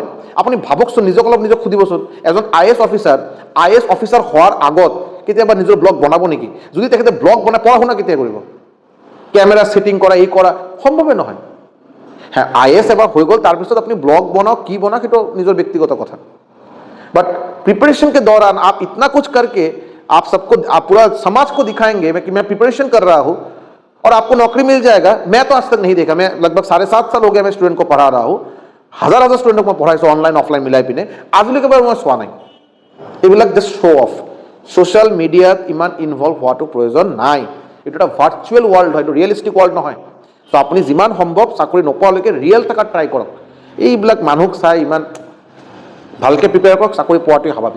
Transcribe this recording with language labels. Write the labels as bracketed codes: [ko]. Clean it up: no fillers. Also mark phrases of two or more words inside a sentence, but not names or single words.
[as] আপুনি ভাবকচোন, নিজক সুধিবচোন, এজন IAS অফিচাৰ হোৱাৰ আগত কেতিয়াবা নিজৰ ব্লগ বনাব নেকি? যদি তেখেতে ব্লগ বনাই, পঢ়া শুনা কেতিয়া কৰিব? কেমেৰা ছেটিং কৰা, কৰা সম্ভৱে নহয়। হ্যাঁ, IAS এবাৰ হৈ গ'ল, তাৰপিছত আপুনি ব্লগ বনাওক, কি বনাওক, সেইটো নিজৰ ব্যক্তিগত কথা। [hi] बट प्रिपरेशन के दौरान आप इतना कुछ करके आप पूरा समाज को दिखाएंगे कि मैं प्रिपरेशन कर रहा हूं और आपको नौकरी मिल जाएगा। मैं तो आज तक नहीं देखा, मैं लगभग 7.5 साल हो गया मैं स्टूडेंट को पढ़ा रहा हूं, हजार स्टूडेंट को पढ़ाई [en] online offline [hi] मिलाई पिने [as] আজিলৈকে বাৰু মই চোৱা নাই। এইবিলাক [en] just show off. social mediaত [as] ইমান ইনভলভ হোৱাটো প্ৰয়োজন নাই। এইটো এটা [en] virtual world [as] হয়, এইটো [en] realistic world [as] নহয়। চ' আপুনি যিমান সম্ভৱ চাকৰি নোপোৱালৈকে ৰিয়েল থকাৰ ট্ৰাই কৰক। এইবিলাক মানুহক চাই ইমান ভালকৈ প্ৰিপেয়াৰ কৰক, চাকৰি পোৱাটোৱে স্বাভাৱিক।